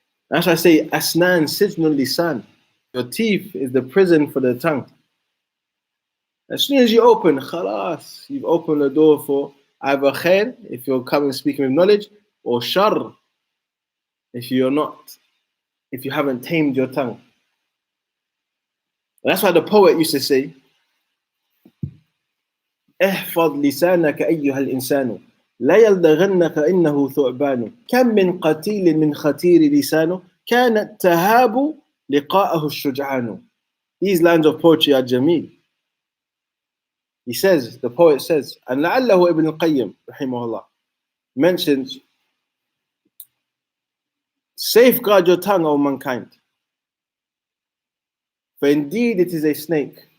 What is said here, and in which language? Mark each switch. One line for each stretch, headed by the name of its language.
English: That's why I say,
Arabic: asnan sijnul lisan.
English: Your teeth is the prison for the tongue. As soon as you open, khalas, you've opened the door for either khair, if you're coming speaking with knowledge, or shar, if you haven't tamed your tongue. And that's why the poet used to say,
Arabic: احفظ لسانك أيها الإنسان لا يلدغنك إنه ثعبان كم من قتيل من خطير لسانه كانت تهاب لقاءه الشجعان.
English: These lines of poetry are jameel. He says, the poet says, and لعله Ibn al-Qayyim rahimahullah mentions, safeguard your tongue, O mankind, for indeed it is a snake.